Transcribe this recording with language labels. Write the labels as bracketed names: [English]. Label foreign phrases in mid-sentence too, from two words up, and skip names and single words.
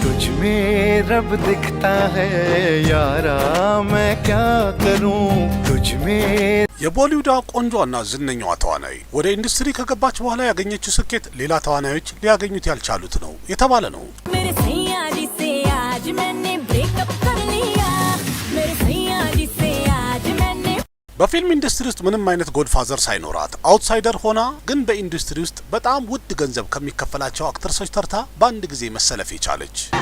[Hindi] तुझ में रब दिखता है यारा मैं क्या करूं तुझ में [Amharic] የቦሊውድ ቆንጆና ዝነኛዋ ተዋናይ ወደ ኢንዱስትሪ ከገባች በኋላ ያገኘችው ስኬት ሌላ ተዋናዮች ሊያገኙት ያልቻሉት ነው የተባለ ነው። በፊልም ኢንዱስትሪ ውስጥ ምንም አይነት ጎድፋዘር ሳይኖራት አውትሳይደር ሆና ግን በኢንዱስትሪ ውስጥ በጣም ውድ ገንዘብ ከሚከፈላቸው አክትረሶች ተርታ በአንድ ጊዜ መሰለፍ የቻለች